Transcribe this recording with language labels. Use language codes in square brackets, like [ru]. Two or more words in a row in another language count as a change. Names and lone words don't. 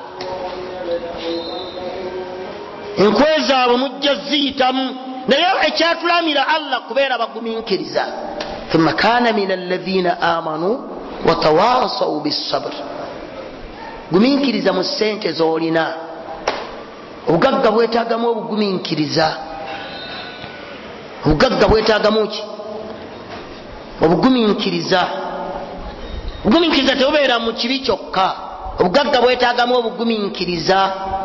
[lg] Enkwe zaabwe mujja ziyitamu, naye ekyatulamira Allah kubeera bagumiikiriza. [ar] ثم كان من الذين آمنوا وتواصوا بالصبر, [lg] gumiikiriza mu ssente z'olina. Obugagga bwetaagamu obugumiikiriza. Obugagga bwetaagamu ki? Obugumiikiriza. Obugumiikiriza tebubeera mu kibi kyokka, obugagga bwetaagamu obugumiikiriza.